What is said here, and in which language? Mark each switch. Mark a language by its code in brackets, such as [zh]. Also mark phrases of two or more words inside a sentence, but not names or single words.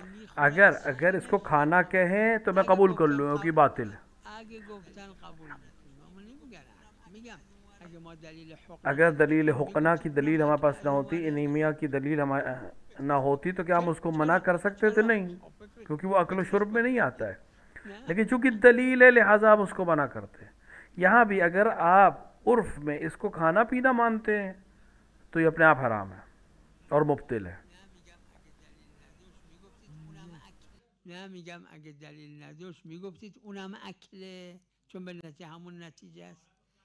[fa] میخوره. [ur] اگر اس کو کھانا کہیں تو میں قبول کر لوں کہ باطل ہے. [fa] اگه گفتن قبول میکنم، نمیگن. میگم اگه ما دلیل [ur] اگر دلیل حقنا کی دلیل ہمارے پاس نہ ہوتی، انیمیا کی دلیل نہ ہوتی تو کیا ہم اس کو منع کر سکتے تھے؟ نہیں، کیونکہ وہ عقل و شرب میں نہیں آتا ہے. لیکن چونکہ دلیل ہے لہٰذا ہم اس کو منع کرتے ہیں. یہاں بھی اگر آپ عرف میں اس کو کھانا پینا مانتے ہیں تو یہ اپنے آپ حرام ہے اور مبطل ہے. [fa] نه میگم اگه دلیل نداشت میگفتید اونم اکله، چون به نتیجه همون نتیجه است.